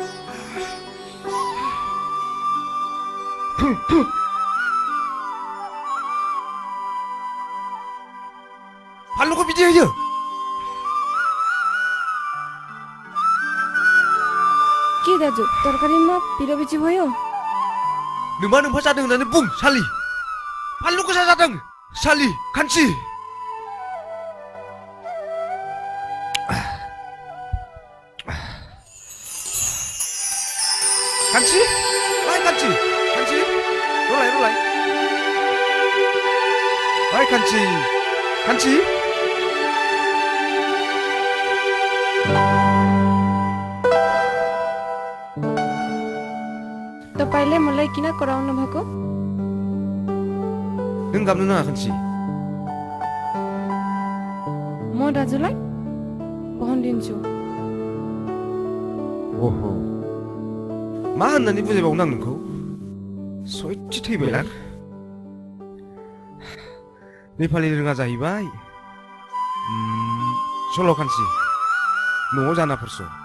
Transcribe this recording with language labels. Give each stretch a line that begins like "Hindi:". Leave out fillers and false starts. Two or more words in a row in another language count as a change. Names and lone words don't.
Bodo: फानलुखौ बिदि होयो
Nepali: के दाजु तरकारीमा पिरो बिची भयो
Bodo: नोमा नोम्फा जादों होननानै बुं सालि फानलु गोसा जादों सालि खानसि खानसि ओइ खानसि खानसि रलाय रलाय ओइ खानसि खानसि
Nepali: तपाईले मलाई किन कराउनु भएको
Bodo: नों गाबनो नाङा खानसि
Nepali: म दाजुलाई पहनदिन्छु
Bodo: ओहो मा होननानै बुजायबावनो आं नोंखौ सयथि थैबायलां नेपालि रोङा जाहैबाय सल' खानसि न'आव जानाफोरस